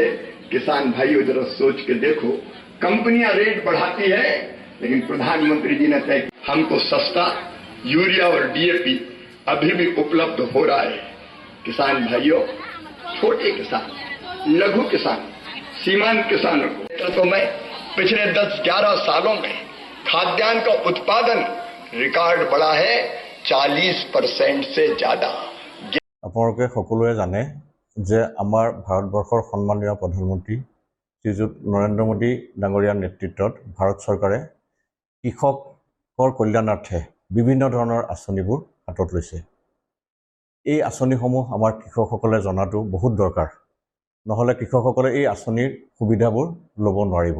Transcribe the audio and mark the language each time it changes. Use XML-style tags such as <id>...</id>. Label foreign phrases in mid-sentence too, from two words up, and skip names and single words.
<hi>किसान भाइयों जरा सोच के देखो, कंपनियां रेट बढ़ाती है, लेकिन प्रधानमंत्री जी ने तय हमको सस्ता यूरिया और डीएपी अभी भी उपलब्ध हो रहा है। किसान भाइयों, छोटे किसान, लघु किसान, सीमांत किसानों को तो मैं पिछले 10-11 सालों में खाद्यान्न का उत्पादन रिकॉर्ड बढ़ा है 40% से ज्यादा।</hi> <as>আপোনালোকে সকলোৱে জানে যে আমাৰ ভাৰতবৰ্ষৰ সন্মানীয় প্ৰধানমন্ত্ৰী শ্ৰীযুত নৰেন্দ্ৰ মোদী ডাঙৰীয়াৰ নেতৃত্বত ভাৰত চৰকাৰে কৃষকৰ কল্যাণাৰ্থে বিভিন্ন ধৰণৰ আঁচনিবোৰ হাতত লৈছে। এই আঁচনিসমূহ আমাৰ কৃষকসকলে জনাটো বহুত দৰকাৰ, নহ'লে কৃষকসকলে এই আঁচনিৰ সুবিধাবোৰ ল'ব নোৱাৰিব।</as>